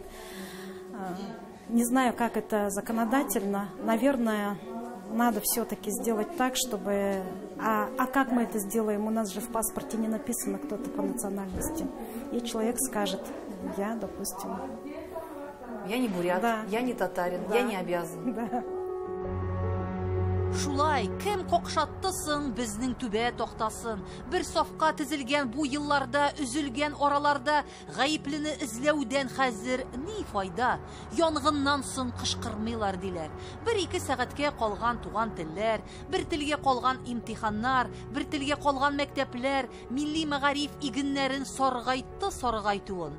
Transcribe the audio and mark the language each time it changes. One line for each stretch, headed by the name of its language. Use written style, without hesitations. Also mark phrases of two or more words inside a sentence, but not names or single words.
Russian: Не знаю, как это законодательно. Наверное, надо все-таки сделать так, чтобы... А как мы это сделаем? У нас же в паспорте не написано, кто ты по национальности. И человек скажет, я, допустим... Я не бурят, да. Я не татарин, да. Я не обязан. Да.
Tatar: Шулай, кем кокшатты соң безнең түбә тохтасын. Бер сафка тезелгән бу елларда, үзелгән араларда гаеплене эзләүдән хәзер ни файда? Янгыннан соң кышкырмыйлар диләр. Бер-ике сәгатькә калган туган телләр, бер телгә калган имтиханнар, бер телгә калган мәктәпләр, милли мәгариф игеннәрен саргайтты-саргайтуын.